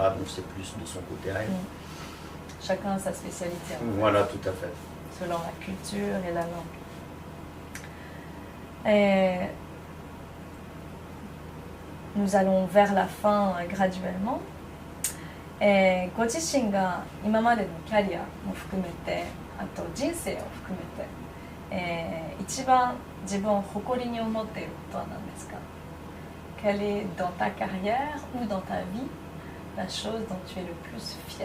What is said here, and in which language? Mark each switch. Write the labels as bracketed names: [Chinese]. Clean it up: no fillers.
[French] Donc, c'est plus de son côté à elle. Chacun a sa spécialité. Voilà, tout à fait. Selon la culture et la langue. Et nous allons vers la fin graduellement. [Japanese] ご自身が今までのキャリアも含めて、あと人生を含めて、一番自分を誇りに思っていることは何ですか？ [French] Quelle est dans ta carrière ou dans ta vie la chose dont tu es le plus fier?